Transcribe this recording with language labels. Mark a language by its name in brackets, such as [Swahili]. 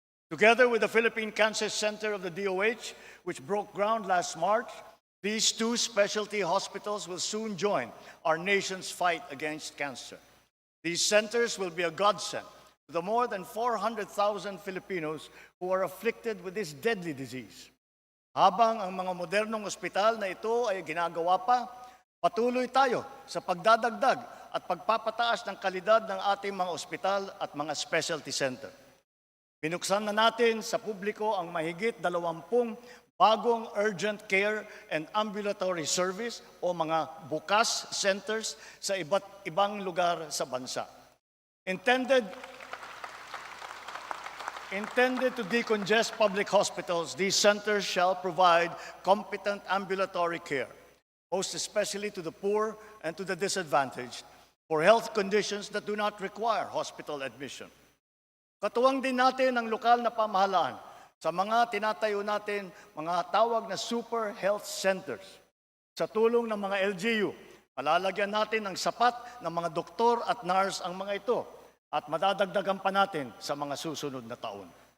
[English] Together with the Philippine Cancer Center of the DOH, which broke ground last March, These two specialty hospitals will soon join our nation's fight against cancer. These centers will be a godsend to the more than 400,000 Filipinos who are afflicted with this deadly disease. [Filipino] Habang ang mga modernong ospital na ito ay ginagawa pa, patuloy tayo sa pagdadagdag at pagpapataas ng kalidad ng ating mga ospital at mga specialty center. Binuksan na natin sa publiko ang mahigit 20 bagong urgent care and ambulatory service o mga bukas centers sa iba't ibang lugar sa bansa. [English] Intended to decongest public hospitals, these centers shall provide competent ambulatory care, most especially to the poor and to the disadvantaged, for health conditions that do not require hospital admission. [Filipino] Katuwang din natin ang lokal na pamahalaan sa mga tinatayo natin, mga tawag na super health centers. Sa tulong ng mga LGU, malalagyan natin ng sapat na mga doktor at nurse ang mga ito at madadagdagan pa natin sa mga susunod na taon.